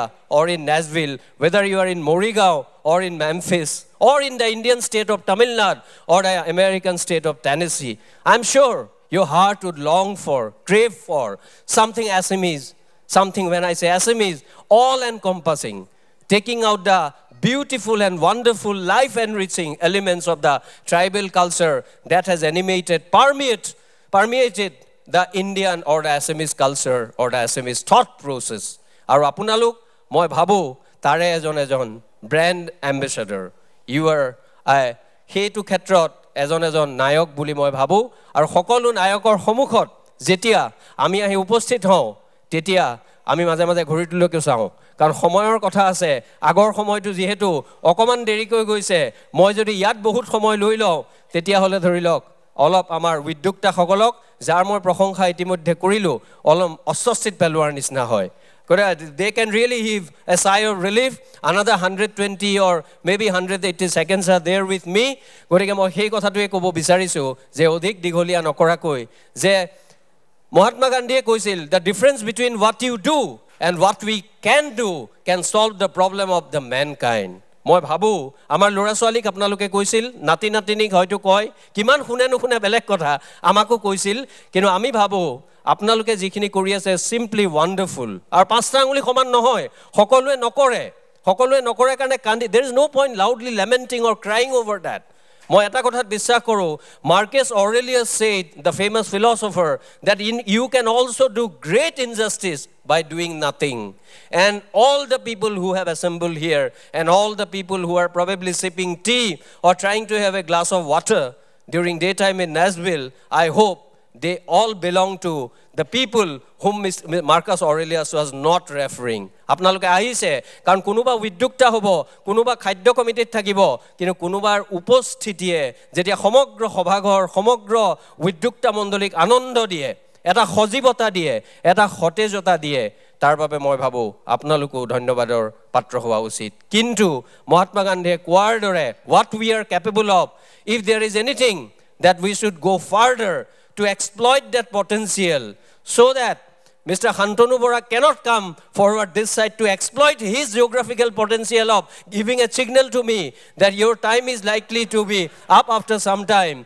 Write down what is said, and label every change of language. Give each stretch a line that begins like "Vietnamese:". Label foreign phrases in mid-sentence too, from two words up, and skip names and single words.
English: or in Nashville whether you are in Morigao or in Memphis or in the Indian state of Tamil Nadu or the American state of Tennessee I'm sure your heart would long for, crave for something Assamese, something when I say Assamese, all-encompassing, taking out the beautiful and wonderful life-enriching elements of the tribal culture that has permeated the Indian or the Assamese culture or the Assamese thought process.
Assamese: আৰু আপোনালোক, মই ভাবো, তাৰে এজন
English: brand ambassador. You are
Assamese: সেইটো ক্ষেত্ৰত এজন নায়ক বুলি মই ভাবো আৰু সকলো নায়কৰ সন্মুখত যেতিয়া আমি আহি উপস্থিত হওঁ তেতিয়া আমি মাজে মাজে ঘড়ীটোলৈকে চাওঁ কাৰণ সময়ৰ কথা আছে আগৰ সময়টো যেহেতু অকমান দেৰিকৈ গৈছে মই যদি ইয়াত বহুত সময় লৈ লওঁ তেতিয়া হলে ধৰি লওক অলপ আমাৰ উদ্যোক্তাসকলক যাৰ মই প্ৰশংসা ইতিমধ্যে কৰিলো অলপ অস্বস্তিত পেলোৱাৰ নিচিনা হয়
English: they can really heave a sigh of relief another 120 or maybe 180 seconds are there with me
Assamese: গতিকে মই সেই কথাটোৱে ক'ব বিচাৰিছো যে অধিক দীঘলীয়া নকৰাকৈ যে মহাত্মা গান্ধীয়ে কৈছিল
English: the difference between what you do and what we can do can solve the problem of the mankind
Assamese: মই ভাবো আমাৰ ল'ৰা ছোৱালীক আপোনালোকে কৈছিল নাতি নাতিনিক হয়তো কয় কিমান শুনে নুশুনে বেলেগ কথা আমাকো কৈছিল কিন্তু আমি ভাবো আপোনালোকে যিখিনি কৰি আছে
English: simply wonderful
Assamese: আৰু পাঁচটা আঙুলি সমান নহয় সকলোৱে নকৰে কাৰণে কান্দি
English: there is no point loudly lamenting or crying over that
Assamese: মই এটা কথাত বিশ্বাস কৰো
English: Marcus Aurelius said the famous philosopher that you can also do great injustice by doing nothing and all the people who have assembled here and all the people who are probably sipping tea or trying to have a glass of water during daytime in Nashville I hope they all belong to the people whom Marcus Aurelius was not referring
Assamese: আপোনালোকে আহিছে কাৰণ কোনোবা উদ্যোক্তা হ'ব কোনোবা খাদ্য কমিটিত থাকিব কিন্তু কোনোবাৰ উপস্থিতিয়ে যেতিয়া সমগ্ৰ সভাঘৰ সমগ্ৰ উদ্যোক্তা মণ্ডলীক আনন্দ দিয়ে এটা সজীৱতা দিয়ে এটা সতেজতা দিয়ে তাৰ বাবে মই ভাবো আপোনালোকো ধন্যবাদৰ পাত্ৰ হোৱা উচিত কিন্তু মহাত্মা গান্ধীয়ে কোৱাৰ দৰে
English: what we are capable of if there is anything that we should go further to exploit that potential so that Mr. Shantanu Bora cannot come forward this side to exploit his geographical potential of giving a signal to me that your time is likely to be up after some time.